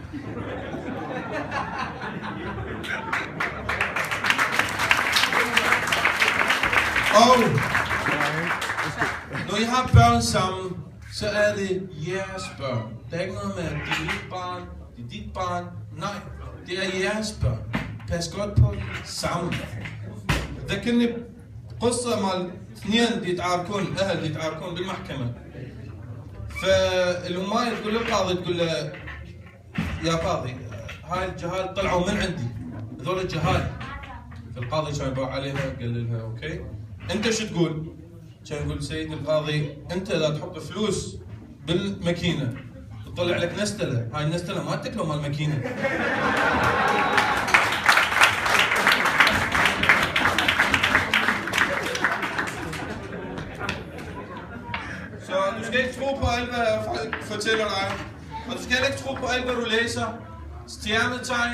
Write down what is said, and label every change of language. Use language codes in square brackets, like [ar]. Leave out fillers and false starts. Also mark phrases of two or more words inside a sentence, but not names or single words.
[da] Og når I har børn sammen, så er det jeres børn. Der er ikke noget med, at det er mit barn, det er dit barn. Nej, det er jeres børn. Pas godt på det sammen. [ar] لكني قصة مال اثنين يتعاركون أهل يتعاركون بالمحكمة. فالأماية تقول للقاضي تقول له يا قاضي هاي الجهال طلعوا من عندي هذول الجهال. فالقاضي كان يباع عليها قال لها أوكي أنت شو تقول؟ كان يقول سيدي القاضي أنت إذا تحط فلوس بالماكينة تطلع لك نستلة، هاي النستلة ما تاكله مال الماكينة. [da] Så du skal ikke tro på alt, hvad folk fortæller dig. Og du skal heller ikke tro på alt, hvad du læser. Stjernetegn.